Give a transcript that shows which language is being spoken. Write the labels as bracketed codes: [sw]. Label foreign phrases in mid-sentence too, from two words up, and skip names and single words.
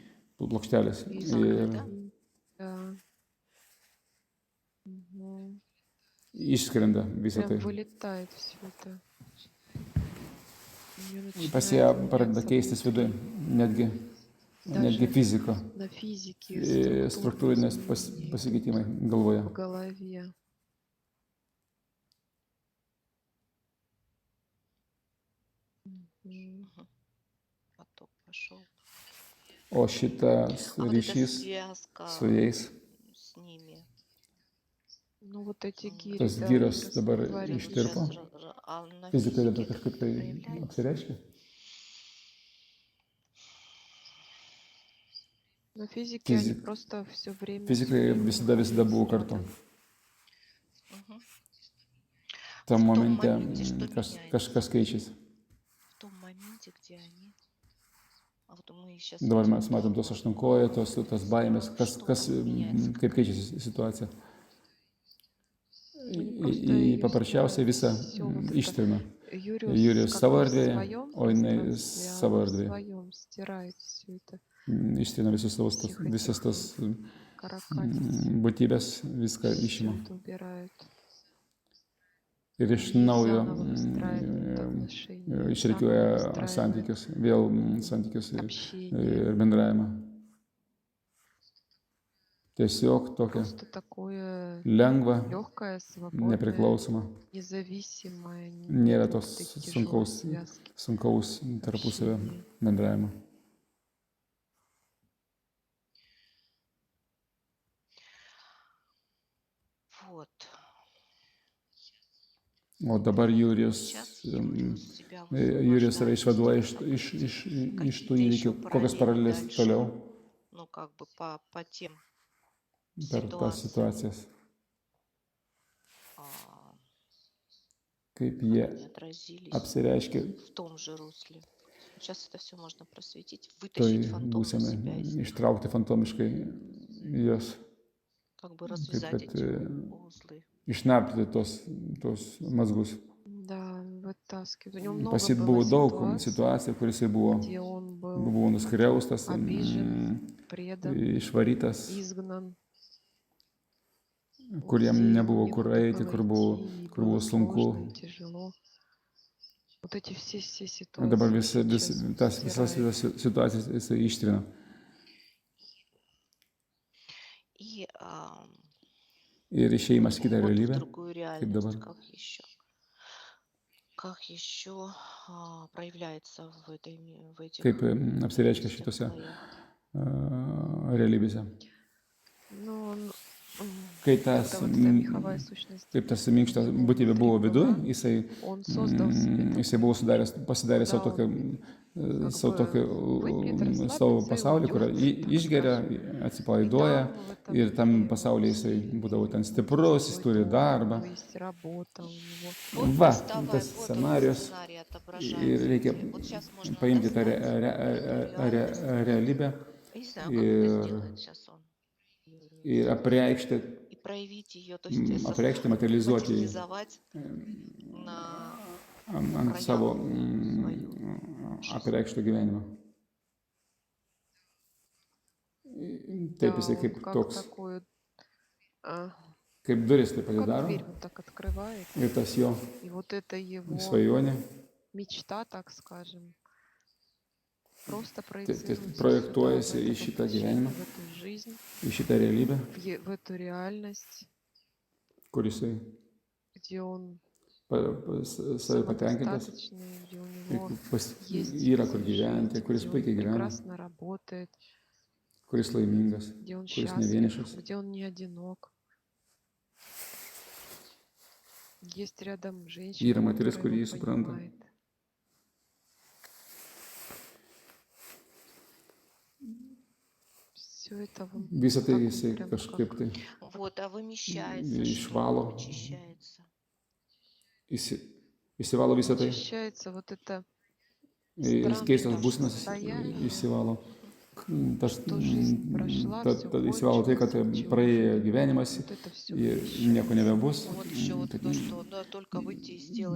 [lt] plokštelės. [ru] Из [lt] Ir [ru] груди, да. Мгм. [lt] išskrenda visą [ru] Прям [lt] tai. [ru] вылетает все это. У неё [lt] Pas ją [ru] начинает [lt] pradeda [ru] меняться [lt] keistis viduje, netgi [ru] даже [lt] fizika, [ru] на физике [lt] struktūrinės [ru] изменения [lt] pasikeitimai galvoje. [ru] в голове. Мгм. Поток пошел. [lt] O šitas [ru] А вот эта [lt] ryšys [ru] связка [lt] su jais, [ru] с ними. Ну, вот эти гири, [lt] tas [ru] да, [lt] gyras [ru] они [lt] dabar [ru] растворились. [lt] ištirpo, [ru] А на [lt] fizikai dabar [ru] физике это [lt] kažkaip [ru] как [lt] tai [ru] проявляется? [lt] apsireiškia. [ru] На физике они [lt] Fizik- [ru] просто все время [lt] Fizikai visada buvo kartu. Мгм. Tam [ru] В том [lt] momente [ru] моменте, что [lt] kažkas [ru] меняется? [lt] keičiasi. [ru] В том моменте, где они А вот мы сейчас [lt] Dabar [ru] видим, [lt] mes matom tos aštunkojai, tos baimės, [ru] что меняется, [lt] kaip keičiasi situacija. [ru] Они просто [lt] Paprasčiausiai visą [ru] все вот это. [lt] ištrina. [ru] Юриус [lt] Jurijus [ru] как [lt] savo [ru] бы в [lt] erdvėje, [ru] своем [lt] o jinai [ru] пространстве, а [lt] savo [ru] он в [lt] erdvėje. [ru] своем стирает все это, [lt] Ištrina [ru] всех [lt] visas [ru] этих [lt] tas [ru] каракатиц, [lt] būtybės, viską išima. [ru] все убирают. [lt] Ir iš [ru] И [lt] naujo [ru] заново выстраивают отношения, заново [lt] išreikiuoja [ru] выстраивают [lt] santykius, vėl santykius ir [ru] общение. [lt] bendravimą. Tiesiog tokia [ru] Просто такое [lt] lengva, [ru] легкое, свободное, [lt] nepriklausoma. [ru] независимое, [lt] Nėra [ru] нет [lt] tos [ru] вот этой тяжелой связки, [lt] sunkaus tarpusavio [ru] общения. [lt] bendravimo. [ru] вот. [lt] O dabar Jurijus [ru] Сейчас Юриус себя [lt] save [ru] высвобождает [lt] išvaduoja [ru] из [lt] iš tų [ru] каких-то [lt] įvykių, [ru] еще [lt] kokios [ru] параллелей [lt] paralelės [ru] дальше, [lt] toliau [ru] ну, как бы по тем [lt] per tas [ru] ситуациям, [lt] situacijas, [ru] а, [lt] kaip [ru] как [lt] jie [ru] они отразились [lt] apsireiškia [ru] в том же русле. Сейчас это все можно просветить, [lt] toj [ru] вытащить фантомно [lt] būsenai, [ru] себя из них, [lt] ištraukti fantomiškai juos, [ru] как бы [lt] kaip [ru] развязать [lt] kad [ru] эти узлы. [lt] išnarplioti tos mazgus. [ru] Да, вытаскивает. У него много [lt] Pas jį [ru] было [lt] buvo daug [ru] ситуаций, [lt] situacijų, kur jisai buvo [ru] где он был [lt] nuskriaustas, [ru] обижен, предан, [lt] išvarytas, [ru] изгнан, [lt] kur jam [ru] где ему [lt] nebuvo kur [ru] некуда [lt] eiti, [ru] было [lt] kur buvo [ru] идти, и было сложно и тяжело. Вот эти все [lt] Ir dabar [ru] ситуации [lt] visas [ru] стирает. [lt] situacijas jisai ištrina. [ru] И [lt] Ir išėjimas į kitą [ru] уход в [lt] realybę, [ru] другую [lt] kaip [ru] реальность, [lt] dabar, [ru] как еще проявляется в этих [lt] kaip apsireiškia [ru] реальностях [lt] šitose [ru] слоях. [lt] realybėse. [ru] Но он, [lt] Kai [ru] когда [lt] tas, [ru] вот эта меховая сущность [lt] kaip tas minkštas būtybė [ru] внутри [lt] buvo viduje, [ru] была, он создал себе [lt] jisai buvo pasidarė savo [ru] дал [lt] tokį [ru] выпьет, [lt] savo [ru] расслабится и [lt] pasaulį, kur [ru] уйдет, так [lt] išgeria, [ru] скажем. И [lt] atsipalaiduoja [ru] там в этом [lt] ir tam [ru] мире [lt] pasaulyje jisai būdavo ten stiprus, jis [ru] свой [lt] turi [ru] дом, у [lt] darbą. [ru] него есть работа, у него Вот [lt] Va, [ru] доставай, [lt] tas [ru] вот он [lt] scenarijus [ru] сценарий [lt] ir [ru] отображается [lt] reikia [ru] где. Вот сейчас можно [lt] paimti tą [ru] достать эту реальность. [lt] realybę [ru] Я не знаю, как это [lt] ir, [ru] сделает сейчас он. [lt] ir apreikšti, [ru] И проявить ее, то есть [lt] materializuoti [ru] материализовать на [lt] ant savo [ru] свою жизнь. [lt] apreikšto gyvenimo. Taip [ru] да, [lt] jisai [ru] он [lt] kaip [ru] как [lt] toks, [ru] такую, [lt] kaip duris taip [ru] ну, как [lt] atidaro [ru] дверь вот так открывает. [lt] ir tas jo [ru] И вот это его [lt] svajonė [ru] мечта, так скажем, просто [lt] projektuojasi [ru] проецируется [lt] į [ru] сюда, [lt] šitą [ru] в это [lt] gyvenimą, [ru] воплощение, в эту жизнь, [lt] į šitą realybę, [ru] в эту реальность, [lt] kur jisai [ru] где он [lt] savai patenkintas, [ru] самодостаточный, где у него есть [lt] yra kur [ru] все [lt] gyventi, [ru] жить, [lt] kuris [ru] где он [lt] puikiai gyvena, [ru] прекрасно работает, [lt] kuris laimingas, [ru] где он [lt] kuris [ru] счастлив, [lt] nevienišas. [ru] где он не одинок. Есть рядом [lt] Yra [ru] женщина, [lt] moteris, [ru] которая [lt] kuri [ru] его [lt] jį supranta. [ru] понимает. Все это вон [lt] Visą tai [ru] так [lt] jisai [ru] прям [lt] kažkaip [ru] как [lt] tai [ru] Вот, а вымещается, [lt] išvalo, [ru] что очищается. [lt] išsivalo visą tai, [ru] очищается вот это [lt] keistas [ru] странное [lt] būsenas [ru] состояние, [lt] išsivalo. Tas, [ru] что жизнь прошла, все [lt] išsivalo tai, kad [ru] кончилось, ничего [lt] praėjo [ru] уже [lt] gyvenimas [ru] вот это все [lt] ir nieko nebebus, [ru] Вот еще вот [lt] tai [ru] то, что да, только выйти из тела и